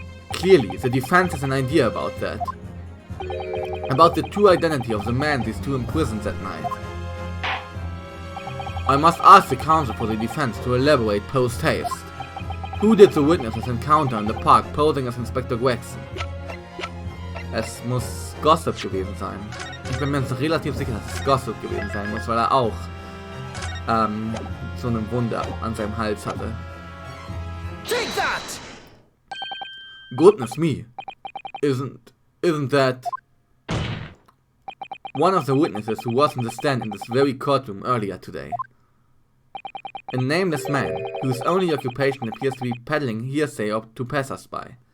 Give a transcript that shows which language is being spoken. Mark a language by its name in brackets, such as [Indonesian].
[English] Clearly, the defense has an idea about that. About the true identity of the man these two imprisoned that night. I must ask the counsel for the defense to elaborate post-haste. Who did the witnesses encounter in the park posing as Inspector Gregson? [German] Es muss Gossip gewesen sein. Ich bin mir jetzt relativ sicher, dass es Gossip gewesen sein muss, weil auch so eine Wunde an seinem Hals hatte. [English] Take that! Goodness me. Isn't that one of the witnesses who was in the stand in this very courtroom earlier today? A nameless man whose only occupation appears to be peddling hearsay to passers-by.